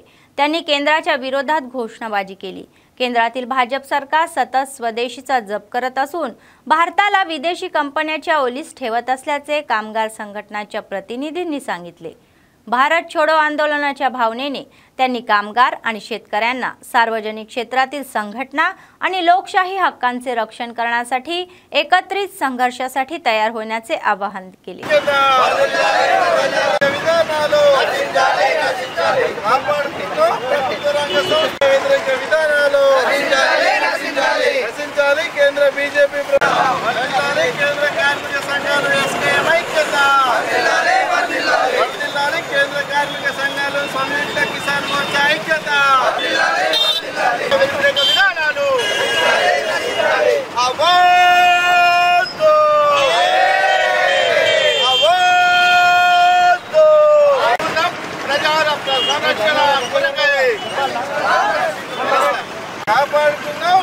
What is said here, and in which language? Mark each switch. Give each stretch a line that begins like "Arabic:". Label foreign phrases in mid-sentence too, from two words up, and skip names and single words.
Marathi: त्यांनी केंद्राच्या विरोधात घोषणाबाजी केली. केंद्रातील भाजप सरकार सतत स्वदेशीचा जप करत असून भारताला विदेशी कंपन्यांच्या ओलीस ठेवत असल्याचे कामगार संघटनाच्या प्रतिनिधींनी सांगितले. भारत छोडो आंदोलनाच्या भावनेने त्यांनी कामगार आणि शेतकऱ्यांना सार्वजनिक क्षेत्रातील संघटना आणि लोकशाही हक्कांचे रक्षण करण्यासाठी एकत्रित संघर्षासाठी तयार होण्याचे आवाहन केले.
Telugu: కేంద్ర బీజేపీ కేంద్ర కార్మిక సంఘాలు కేంద్ర కార్మిక సంఘాలు సంయుక్త కిసాన్ మోర్చా ఐక్యత వ్యతిరేక విధానాలు అవద్దు అవద్దు ప్రజల సంరక్షణ కాపాడుకుందాం.